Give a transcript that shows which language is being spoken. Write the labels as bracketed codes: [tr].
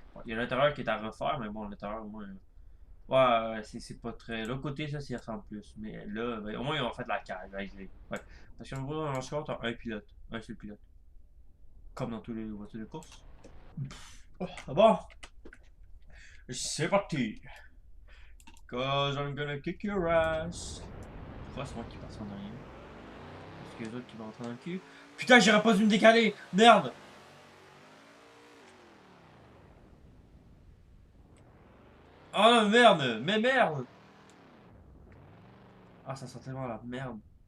[fr] Bon, il y a l'intérieur qui est à refaire, mais bon, l'intérieur, au moins. Ouais, c'est pas très. L'autre côté, ça s'y ressemble plus. Mais là, ben, au moins, ils ont fait la cage. Ouais. Parce qu'en gros, dans le score, t'as un pilote. Un seul pilote. Comme dans tous les voitures de course. Ah bon, c'est parti. [en] Cause I'm gonna kick your ass. [fr] Pourquoi c'est moi qui passe en arrière? Parce que les autres qui vont rentrer dans le cul. Putain, j'aurais pas dû me décaler! Merde! Oh merde! Mais merde! Ah, ça sent tellement la merde.